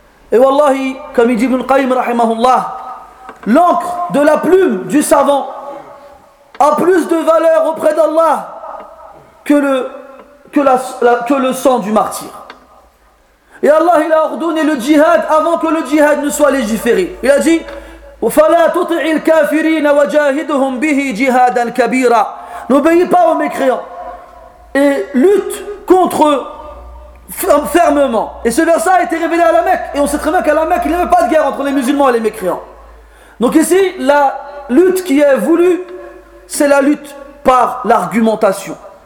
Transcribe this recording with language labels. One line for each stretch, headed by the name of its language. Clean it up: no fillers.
French: Et wallahi, comme il dit Ibn Qayyim rahimahullah, l'encre de la plume du savant a plus de valeur auprès d'Allah que le sang du martyr. Et Allah, il a ordonné le djihad avant que le djihad ne soit légiféré. Il a dit
Arabic: وَفَلَا تُطِعِ الْكَافِرِينَ وَجَاهِدُهُمْ بِهِ جِهَادًا كَبِيرًا.
French: N'obéis pas aux mécréants et lutte contre eux fermement. Et ce verset a été révélé à la Mecque. Et on sait très bien qu'à la Mecque, il n'y avait pas de guerre entre les musulmans et les mécréants. Donc ici, la lutte qui est voulue, c'est la lutte par l'argumentation.